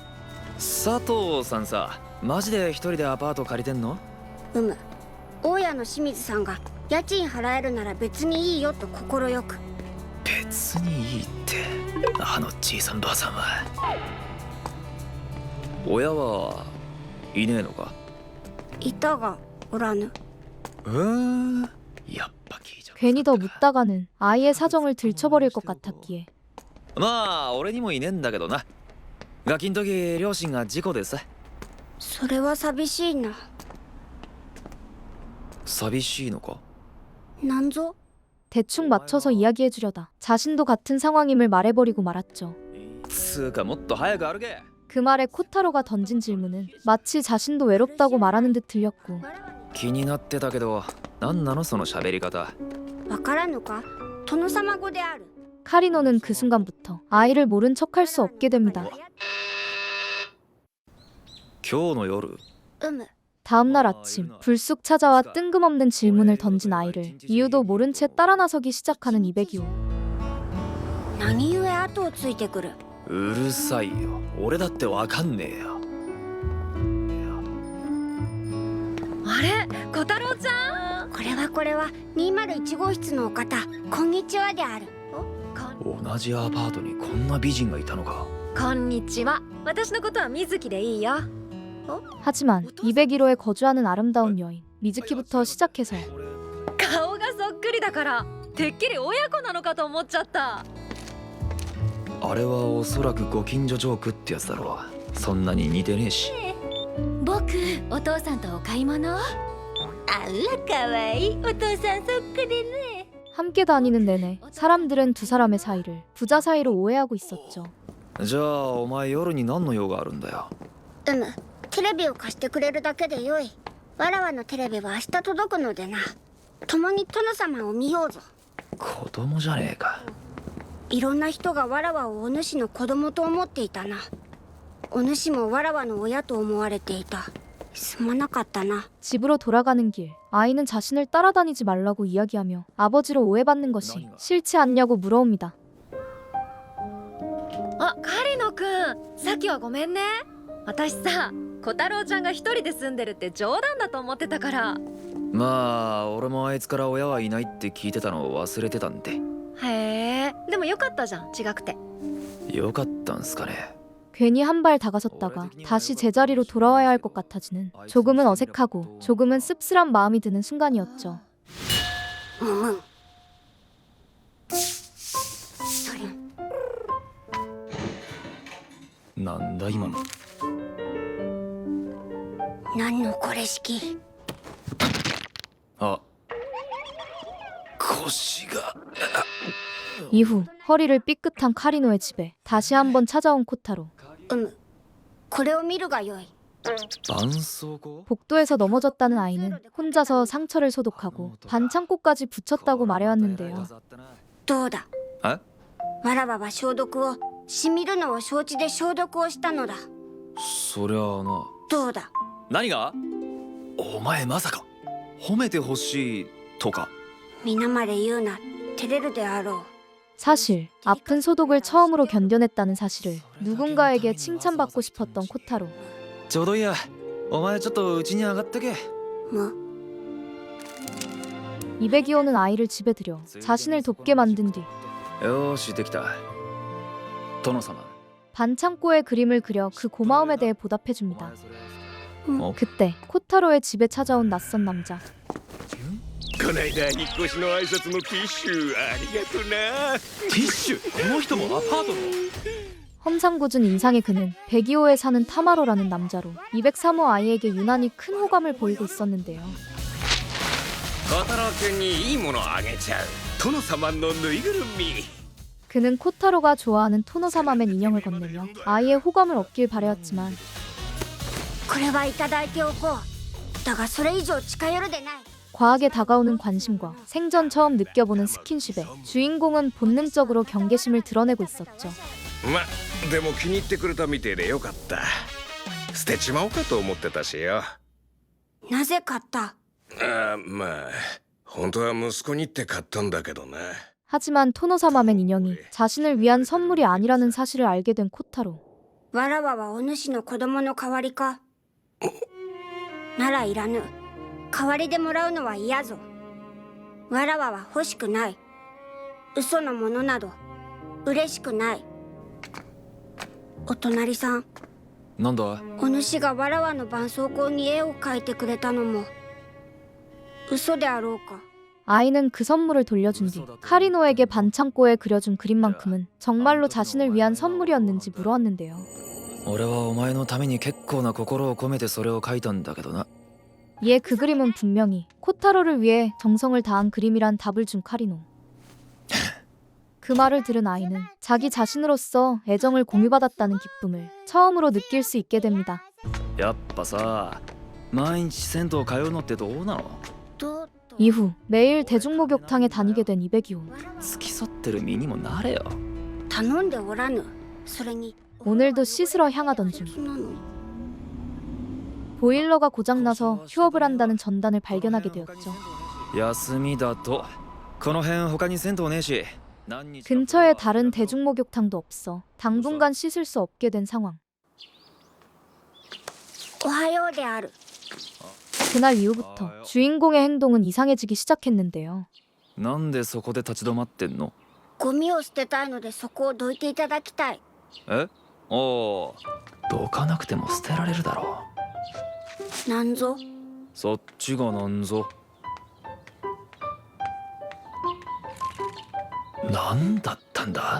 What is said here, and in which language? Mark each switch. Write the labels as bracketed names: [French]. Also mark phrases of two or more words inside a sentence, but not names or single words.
[Japanese] 佐藤さんさマジで一人でアパート借りてんの。大家の清水さんが家賃払えるなら別にいいよと快く。別にいいってあのじいさんばあさんは。親はいねえのか。いたがおらぬ。やっぱ聞いちゃう。 [Korean] 괜히 더 묻다가는 아이의 사정을 들춰버릴 것 같았기에 [Japanese] まあ俺にもいねえんだけどな。ガキん時両親が事故でさ。それは寂しいな。寂しいのか。なんぞ。 [Korean] 대충 맞춰서 이야기해주려다 자신도 같은 상황임을 말해버리고 말았죠. [Japanese] つうかもっと早く歩け。 [Korean] 그 말에 코타로가 던진 질문은 마치 자신도 외롭다고 말하는 듯 들렸고 [Japanese] 気になってたけど何なのその喋り方。わからぬか。殿様語である。 [Korean] 카리노는 그 순간부터 아이를 모른 척할 수 없게 됩니다. [Japanese] 今日の夜 [Korean] 다음날 아침 불쑥 찾아와 뜬금없는 질문을 던진 아이를 이유도 모른 채 따라 나서기 시작하는 이백이호. [Japanese] 何故後をついてくる。うるさいよ俺だってわかんねえよ。あれ小太郎ちゃん。これは201号室のお方、こんにちはである。同じアパートにこんな美人がいたのか。こんにちは。私のことは水木でいいよ。 [Korean] 하지만 201호에 거주하는 아름다운 여인 미즈키부터 시작해서 [Japanese] 顔がそっくりだからてっきり親子なのかと思っちゃった。あれはおそらくご近所ジョークってやつだろう。そんなに似てねえし。僕お父さんとお買い物。あらかわいいお父さんそっくりね。 [Korean] 함께 다니는 내내 사람들은 두 사람의 사이를 부자 사이로 오해하고 있었죠. [Japanese] じゃあお前夜に何の用があるんだよ。テレビを貸してくれるだけでよい。わらわのテレビは明日届くのでな。共に殿様を見ようぞ。子供じゃねえか。いろんな人がわらわをお主の子供と思っていたな。お主もわらわの親と思われていた。すまなかったな。 [Korean] 집으로 돌아가는 길, 아이는 자신을 따라다니지 말라고 이야기하며 아버지로 오해받는 것이 싫지 않냐고 물어옵니다. [Japanese] あ、カリノくん、さっきはごめんね。私さ、小太郎ちゃんが一人で住んでるって冗談だと思ってたから。まあ俺もあいつから親はいないって聞いてたのを忘れてたんで。へえ、でもよかったじゃん、違くて。よかったんすかね。 [Korean] 괜히 한 발 다가섰다가 다시 제자리로 돌아와야 할 것 같아지는 조금은 어색하고 조금은 씁쓸한 마음이 드는 순간이었죠. [Japanese] なんだ今の。何のこれ式。あ、腰が。 [Korean] 이후 허리를 삐끗한 카리노의 집에 다시 한번 찾아온 코타로. [Japanese] これを見るがよい。絆創膏? [Korean] 복도에서 넘어졌다는 아이는 혼자서 상처를 소독하고 반창고까지 붙였다고 말해왔는데요. [Japanese] どうだ。え？わらわは消毒を、しみるのを承知で消毒をしたのだ。そりゃあな。どうだ。何が？お前まさか褒めてほしいとか。皆まで言うな。照れるであろう。 [Korean] 사실 아픈 소독을 처음으로 견뎌냈다는 사실을 누군가에게 칭찬받고 싶었던 코타로. [Japanese] ちょうどいいや。お前ちょっとうちに上がってけ。も [Korean] 입에 기오는 아이를 집에 들여 자신을 돕게 만든 뒤 [Japanese] よーしできた。殿様。 [Korean] 반창고에 그림을 그려 그 고마움에 대해 보답해줍니다. 그때 코타로의 집에 찾아온 낯선 남자. [Japanese] こないだ引っ越しの挨拶のティッシュありがとな。ティッシュ？この人もアパートの？ [Korean] 험상궂은 인상의 그는 102호에 사는 타마로라는 남자로 203호 아이에게 유난히 큰 호감을 보이고 있었는데요. [Japanese] 小太郎くんにいいものあげちゃう。殿様のぬいぐるみ。 [Korean] 그는 코타로가 좋아하는 토노사마맨 인형을 건네며 아이의 호감을 얻길 바라였지만 [Japanese] これはいただいておこう。だがそれ以上近寄るでない。 [Korean] 과하게 다가오는 관심과 생전 처음 느껴보는 스킨십에 주인공은 본능적으로 경계심을 드러내고 있었죠. [Japanese] ま、でも気に入ってくれたみてえでよかった。捨てちまおうかと思ってたしよ。なぜ買った？まあ本当は息子にって買ったんだけどな。 [Korean] 하지만 토노사마맨 인형이 자신을 위한 선물이 아니라는 사실을 알게 된 코타로. [Japanese] わらわはお主の子供の代わりか。ならいらぬ。代わりでもらうのは嫌ぞ。わらわは欲しくない。嘘のものなど嬉しくない。お隣さん、なんだ？お主がわらわの絆創膏に絵を描いてくれたのも嘘であろうか。 [Korean] 아이는 그 선물을 돌려준 뒤 카리노에게 반창고에 그려준 그림만큼은 정말로 자신을 위한 선물이었는지 물어왔는데요. [Japanese] 俺はお前のために結構な心を込めてそれを描いたんだけどな。 [Korean] 이에 그 그림은 분명히 코타로를 위해 정성을 다한 그림이란 답을 준 카리노. 그 말을 들은 아이는 자기 자신으로서 애정을 공유받았다는 기쁨을 처음으로 느낄 수 있게 됩니다. [Japanese] やっぱさ、毎日銭湯通うのってどうなの？どう [Korean] 이후 매일 대중목욕탕에 다니게 된 이백이호. [Japanese] 付き添ってる身にもなれよ。頼んでおらぬ。それに [Korean] 오늘도 씻으러 향하던 중 [Japanese] なの。 [Korean] 보일러가 고장나서 휴업을 한다는 전단을 발견하게 되었죠. [Japanese] 休みだと。この辺他に銭湯ねえし。 [Korean] 근처에 다른 대중목욕탕도 없어 당분간 씻을 수 없게 된 상황. [Japanese] おはようである。 [Korean] 그날 이후부터 주인공의 행동은 이상해지기 시작했는데요. [Japanese] なんでそこで立ち止まってんの？ゴミを捨てたいのでそこをどいていただきたい。え？おお。どかなくても捨てられるだろなんぞ。う。そっちがなんぞ。なんだったんだ？